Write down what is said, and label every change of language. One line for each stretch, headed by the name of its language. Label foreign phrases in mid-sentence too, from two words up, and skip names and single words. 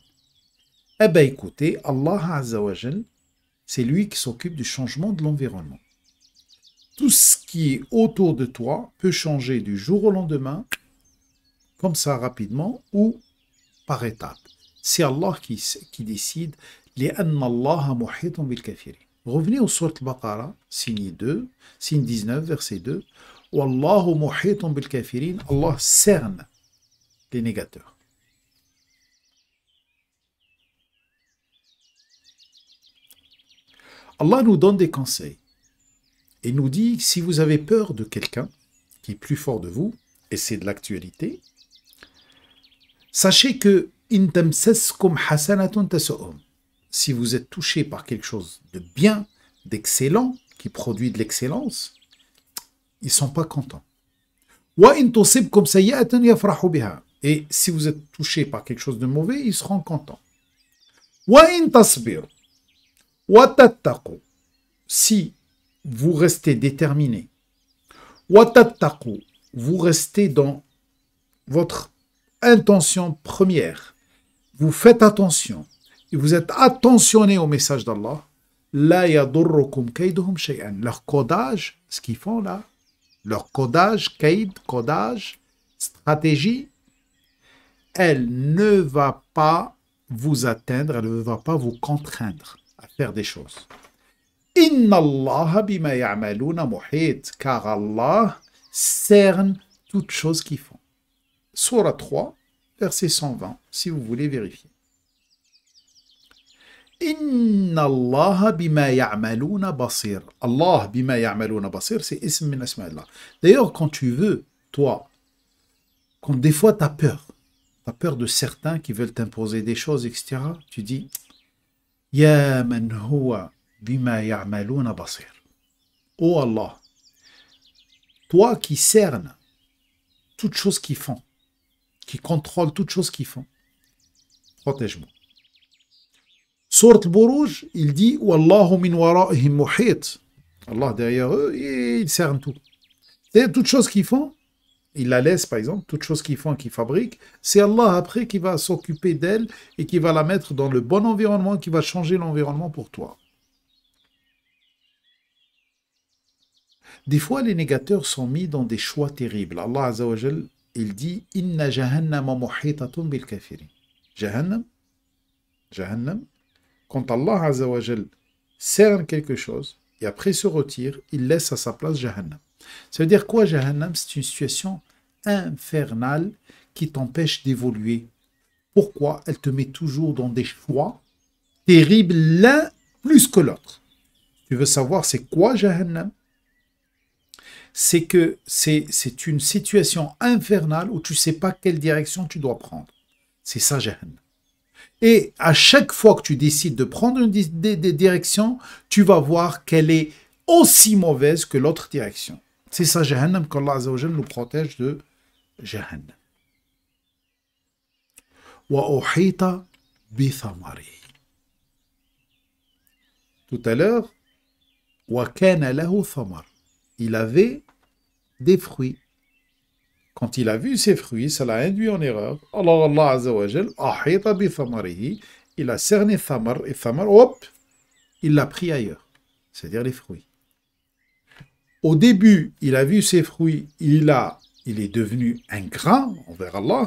French: Eh bien, écoutez, Allah
Arabic: عز وجل,
French: c'est lui qui s'occupe du changement de l'environnement. Tout ce qui est autour de toi peut changer du jour au lendemain, comme ça rapidement, ou par étapes. C'est Allah qui décide.
Arabic: لأن الله محيط بالكافرين.
French: Revenez au sourate Al-Baqarah, signe 2, signe 19, verset 2.
Arabic: والله محيط بالكافرين.
French: Allah cerne les négateurs. Allah nous donne des conseils et nous dit si vous avez peur de quelqu'un qui est plus fort de vous, et c'est de l'actualité, sachez que
Arabic: إن تمسسكم حسنة تسؤهم.
French: Si vous êtes touché par quelque chose de bien, d'excellent, qui produit de l'excellence, ils ne sont pas contents. Et si vous êtes touché par quelque chose de mauvais, ils seront contents. Si vous restez déterminé, vous restez dans votre intention première, vous faites attention, et vous êtes attentionné au message d'Allah,
Arabic: لا يضركم كيدهم شيئا.
French: Leur codage, ce qu'ils font là, leur codage, codage, stratégie, elle ne va pas vous atteindre, elle ne va pas vous contraindre à faire des choses.
Arabic: إن الله بما يعملون محيط,
French: car Allah cerne toutes choses qu'ils font. Surah 3, verset 120, si vous voulez vérifier.
Arabic: إن الله بما يعملون بصير. الله بما يعملون بصير,
French: c'est
Arabic: اسم من أسماء الله.
French: D'ailleurs, quand tu veux, toi, quand des fois tu as peur de certains qui veulent t'imposer des choses, etc., tu dis
Arabic: يا من هو بما يعملون بصير.
French: Oh Allah, toi qui cernes toutes choses qu'ils font, qui contrôle toutes choses qu'ils font, protège-moi. Sourate Al-Buruj, il dit
Arabic: والله من ورائهم محيط.
French: Allah derrière eux, il cerne tout. C'est toutes choses qu'ils font, il la laisse par exemple, toutes choses qu'ils font, qu'ils fabriquent, c'est Allah après qui va s'occuper d'elle et qui va la mettre dans le bon environnement, qui va changer l'environnement pour toi. Des fois, les négateurs sont mis dans des choix terribles. Allah
Arabic: عز وجل
French: il dit
Arabic: إن جهنم محيطة بالكافرين.
French: Jahannam, Jahannam, quand Allah
Arabic: عز وجل
French: cerne quelque chose et après se retire, il laisse à sa place Jahannam. Ça veut dire quoi Jahannam? C'est une situation infernale qui t'empêche d'évoluer. Pourquoi? Elle te met toujours dans des choix terribles, l'un plus que l'autre. Tu veux savoir c'est quoi Jahannam? C'est que c'est une situation infernale où tu ne sais pas quelle direction tu dois prendre. C'est ça Jahannam. Et à chaque fois que tu décides de prendre une direction, tu vas voir qu'elle est aussi mauvaise que l'autre direction. C'est ça Jahannam, qu'Allah
Arabic: عز وجل
French: nous protège de Jahannam.
Arabic: وأحيط بثمر.
French: Tout à l'heure,
Arabic: وكان له ثمر.
French: Il avait des fruits. Quand il a vu ces fruits, ça l'a induit en erreur. Alors Allah
Arabic: عز وجل, أحيط بثمره,
French: il a cerné thamar, et thamar, hop, il l'a pris ailleurs. C'est-à-dire les fruits. Au début, il a vu ces fruits, il est devenu ingrat envers Allah.